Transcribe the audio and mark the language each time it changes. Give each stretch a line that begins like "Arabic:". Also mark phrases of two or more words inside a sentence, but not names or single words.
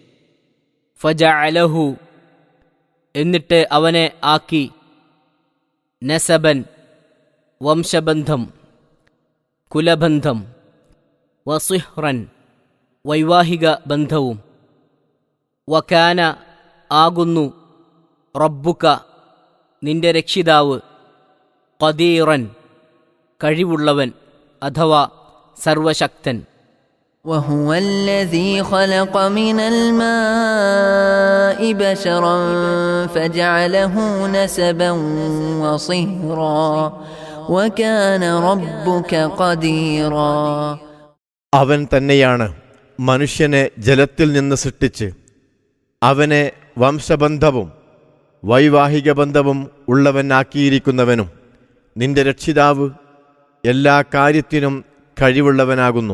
Malayalam: ഫജഅലഹു, എന്നിട്ട് അവനെ ആക്കി, നസബൻ, വംശബന്ധം, കുലബന്ധം, വസിഹ്റൻ, വൈവാഹിക ബന്ധവും, വകാന, ആകുന്നു, റബ്ബുക, നിന്റെ രക്ഷിതാവ്, ഖദീറൻ, കഴിവുള്ളവൻ അഥവാ സർവശക്തൻ.
Arabic: وهو الذي خلق من الماء بشرا فجعله نسبا وصهرا وكان ربك قديرا.
Malayalam: അവൻ തന്നെയാണ് മനുഷ്യനെ ജലത്തിൽ നിന്ന് സൃഷ്ടിച്ച് അവനെ വംശബന്ധവും വൈവാഹിക ബന്ധവും ഉള്ളവനാക്കിയിരിക്കുന്നവനും നിന്റെ രക്ഷിതാവ് എല്ലാ കാര്യത്തിനും കഴിവുള്ളവനാകുന്നു.